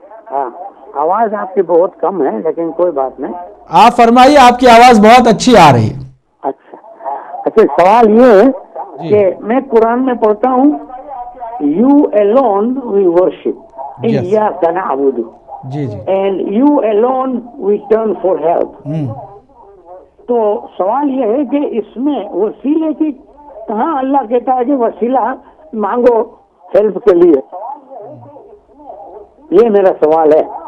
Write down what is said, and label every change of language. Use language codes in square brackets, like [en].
[ur] ہاں, آواز آپ کی بہت کم ہے لیکن کوئی بات نہیں, آپ فرمائیے, آپ کی آواز بہت اچھی آ رہی ہے. اچھا, سوال یہ ہے کہ میں قرآن میں پڑھتا ہوں [en] you alone we worship, [ar] ایاک نعبد, [ur] جی جی, [en] and you alone we turn for help. [ur] تو سوال یہ ہے کہ اس میں وسیلے کی کہاں اللہ کہتا ہے کہ وسیلہ مانگو ہیلپ کے لیے؟ یہ میرا سوال ہے.